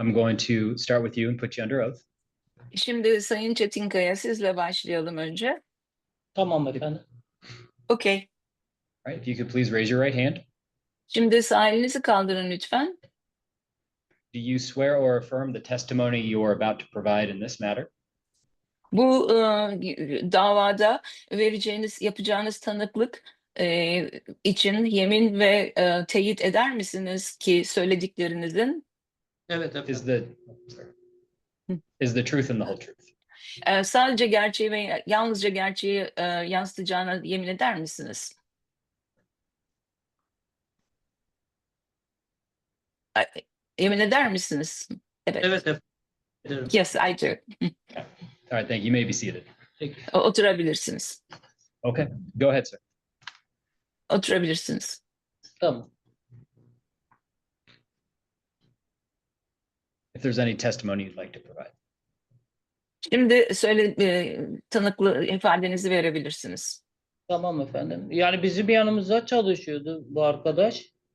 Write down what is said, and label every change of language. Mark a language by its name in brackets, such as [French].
[English] I'm going to start with you and put you under oath. [Turkish] Şimdi Sayın Çetinkaya sizle başlayalım önce. Tamam efendim. [English] Okay. All right, if you could please raise your right hand. [Turkish] Şimdi sağ elinizi kaldırın lütfen. [English] Do you swear or affirm the testimony you are about to provide in this matter? [Turkish] Bu davada yapacağınız tanıklık için yemin ve teyit eder misiniz ki söylediklerinizin Evet [English] is the truth and the whole truth? [Turkish] Sadece gerçeği ve yalnızca gerçeği yansıtacağına yemin eder misiniz? Yemin eder misiniz? Evet. efendim. [English] Yes, I do. All right, thank you. You may be seated. [Turkish] Oturabilirsiniz. [English] Okay, go ahead, sir. [Turkish] Oturabilirsiniz. Tamam. [English] If there's any testimony you'd like to provide. [Turkish] Şimdi tanıklı ifadenizi verebilirsiniz. Tamam efendim. Yani bizim yanımızda çalışıyordu bu arkadaş.